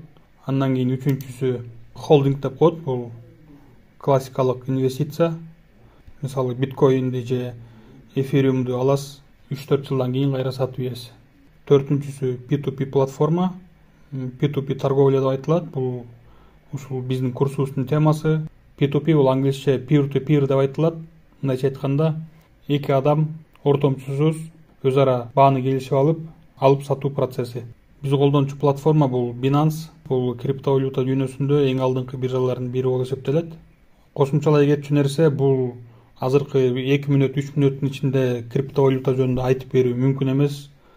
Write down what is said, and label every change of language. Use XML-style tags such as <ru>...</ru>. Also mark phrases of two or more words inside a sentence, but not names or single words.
<ky>Андан кийин үчүнчүсү холдинг деп коет. Бул классикалык инвестиция. Мисалы биткоинди же эфириумду аласыз, 3-4 жылдан кийин кайра сатып ийесиз. Төртүнчүсү P2P платформа. P2P торговля деп айтылат. Бул ушул биздин курсубуздун темасы. P2P бул англисче</ky> <en>peer to peer</en> <ky>деп айтылат. Мындайча айтканда, эки адам ортомчусуз өз ара бааны келишип алып сатуу процесси. Биз колдончу платформа бул Binance. Бул криптовалюта дүйнөсүндө эң алдыңкы биржалардын бири болуп эсептелет. Кошумчалай кетчү нерсе бул азыркы 2 мүнөт 3 мүнөттүн ичинде криптовалюта жөнүндө айтып берүү мүмкүн эмес.</ky>